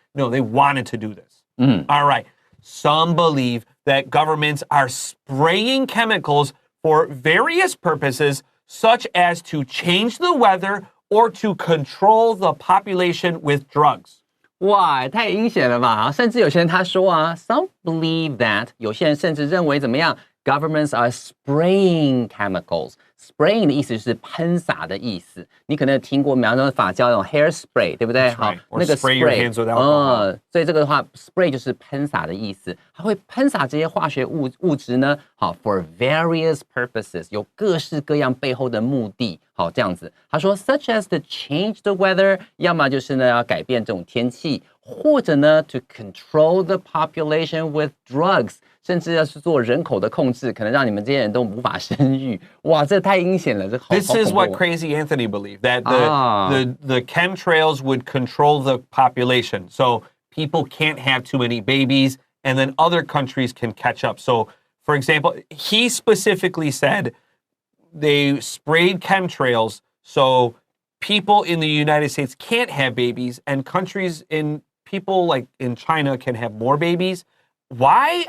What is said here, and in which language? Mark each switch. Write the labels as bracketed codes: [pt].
[en] No, they wanted to do this. All right. Some believe that governments are spraying chemicals for various purposes, such as to change the weather or to control the population with drugs. [zh] 哇，太阴险了吧！甚至有些人他说啊 ， [en] some believe that， [zh] 有些人甚至认为怎么样 ？ [en] Governments are spraying chemicals. [zh] Spraying 的意思就是喷洒的意思。你可能有听过，比方说发胶那种 hair spray， 对不对？好，那个 [en] spray your hands with alcohol. [zh] 所以这个的话 ，spray 就是喷洒的意思。它会喷洒这些化学物质呢，好 ， [en] for various purposes， [zh] 有各式各样背后的目的。好，这样子，他说 ， [en] such as to change the weather， [zh] 要么就是呢要改变这种天气，或者呢 [en] to control the population with drugs。 [zh] 甚至要去做人口的控制，可能让你们这些人都无法生育。哇，这太阴险了，这好。 [en] This is what crazy Anthony believed, that the chemtrails would control the population, so people can't have too many babies, and then other countries can catch up. So, for example, he specifically said they sprayed chemtrails so people in the United States can't have babies, and people like in China can have more babies. Why?